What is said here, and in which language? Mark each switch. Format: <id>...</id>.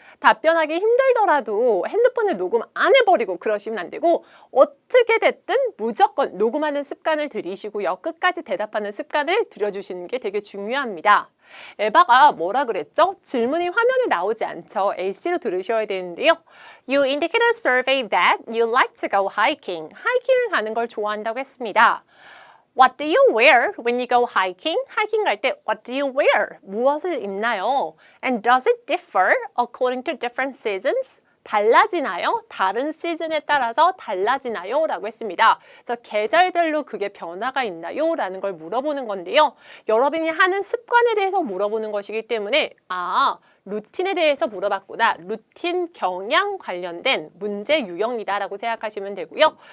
<ko>답변하기 힘들더라도 핸드폰에 녹음 안 해버리고 그러시면 안 되고 어떻게 됐든 무조건 녹음하는 습관을 들이시고요. 끝까지 대답하는 습관을 들여주시는 게 되게 중요합니다. 에바가 뭐라 그랬죠? 질문이 화면에 나오지 않죠. LC로 들으셔야 되는데요.</ko> <en>You indicated a survey that you like to go hiking.</en> <ko>하이킹을 가는 걸 좋아한다고 했습니다.</ko> <en>What do you wear when you go hiking?</en> <ko>하이킹 갈 때</ko> <en>What do you wear?</en> <ko>무엇을 입나요?</ko> <en>And does it differ according to different seasons?</en> <ko>달라지나요? 다른 시즌에 따라서 달라지나요? 라고 했습니다. 그래서 계절별로 그게 변화가 있나요? 라는 걸 물어보는 건데요. 여러분이 하는 습관에 대해서 물어보는 것이기 때문에 루틴에 대해서 물어봤구나. 루틴 경향 관련된 문제 유형이다라고 생각하시면 되고요.</ko>